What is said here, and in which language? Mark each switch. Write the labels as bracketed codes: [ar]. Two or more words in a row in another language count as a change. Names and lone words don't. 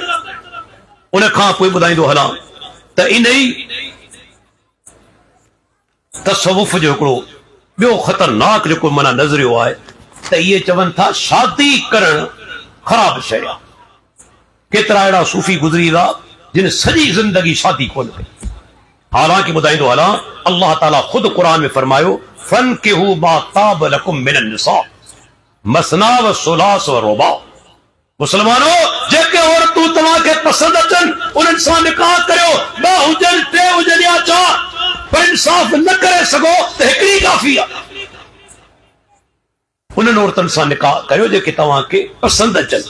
[sd] उन खां पोइ ॿुधाईंदो हलां त इन ई तसव्वुफ जो हिकिड़ो ॿियो ख़तरनाक जेको माना नज़रियो आहे त इहे चवनि था शादी करणु ख़राब शइ आहे। केतिरा अहिड़ा सूफ़ी गुज़री विया जिन सॼी ज़िंदगी शादी कोन कई। हालांकि ॿुधाईंदो हलां, अल्लाह ताला ख़ुदि क़ुरान में फरमायो, [ar] فانكحوا ما طاب لكم من النساء مثنى وثلاث ورباع. [sd] मुसलमानो, जेके औरतूं तव्हांखे पसंदि अचनि उन्हनि सां निकाह करियो, ॿ हुजनि, टे हुजनि या चार, पर इंसाफ न करे सघो त हिकिड़ी काफ़ी आहे। उन्हनि औरतुनि सां निकाह कयो जेके तव्हांखे पसंदि अचनि।